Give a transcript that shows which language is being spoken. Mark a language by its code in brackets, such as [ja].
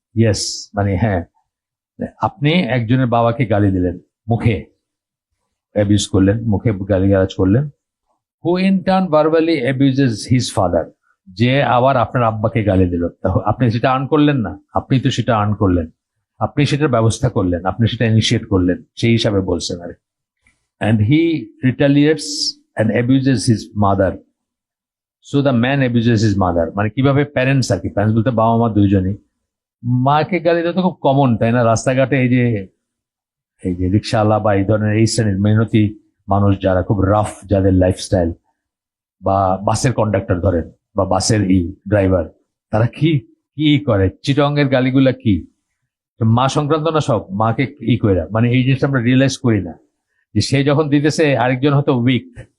[bn] Yes, মানে হ্যাঁ, আপনি একজনের বাবাকে গালি দিলেন, মুখে অ্যাবিউজ করলেন, মুখে গালিগালাজ করলেন। [en] who in turn verbally abuses his father, [bn] যে আবার আপনার আব্বাকে গালি দিল। আপনি সেটা আর্ন করলেন না, আপনি তো সেটা আর্ন করলেন, আপনি সেটার ব্যবস্থা করলেন, আপনি সেটা ইনিশিয়েট করলেন, সেই হিসাবে বলছেন আর। [en] and he retaliates and abuses his mother, so the man abuses his mother। [bn] মানে কিভাবে প্যারেন্টস আর কি, প্যারেন্টস বলতে বাবা মা দুইজনই। মাকে গালি দেওয়া তো খুব কমন, তাই না? রাস্তাঘাটে এই যে রিক্সাওয়ালা বা এই ধরনের এই শ্রেণীর মেহনতি মানুষ যারা খুব রাফ, যাদের লাইফস্টাইল, বা বাসের কন্ডাক্টর ধরেন, বা বাসের ড্রাইভার, তারা কি করে, চিটংয়ের গালিগুলা কি মা সংক্রান্ত না, সব মাকে কইরা, মানে এই জিনিসটা আমরা রিয়েলাইজ করি না যে সে যখন দিতেছে আরেকজন হয়তো উইক।